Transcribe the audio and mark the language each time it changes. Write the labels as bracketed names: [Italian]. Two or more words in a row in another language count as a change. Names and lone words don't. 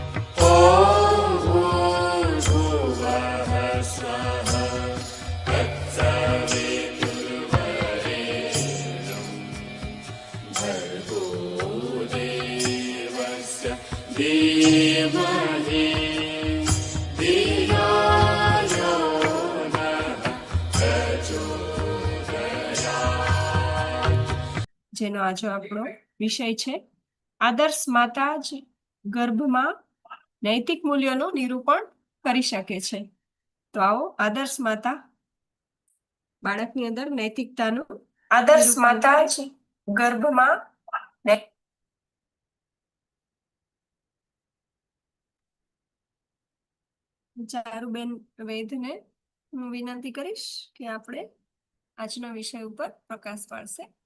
[Sanskrit] ॐ भूर्भुवः स्वः तत्सवितुर्वरेण्यं भर्गो देवस्य धीमहि धियो यो नः प्रचोदयात्। [Gujarati] જેનો આજે આપણો વિષય છે આદર્શ માતા જ ગર્ભમાં નૈતિક મૂલ્યોનું નિરૂપણ કરી શકે છે. તો આવો આદર્શ માતા બાળકની અંદર નૈતિકતાનું આદર્શ માતા જ ગર્ભમાં ચારુબેન વૈદ્યને હું વિનંતી કરીશ કે આપણે આજના વિષય ઉપર પ્રકાશ પાડશે.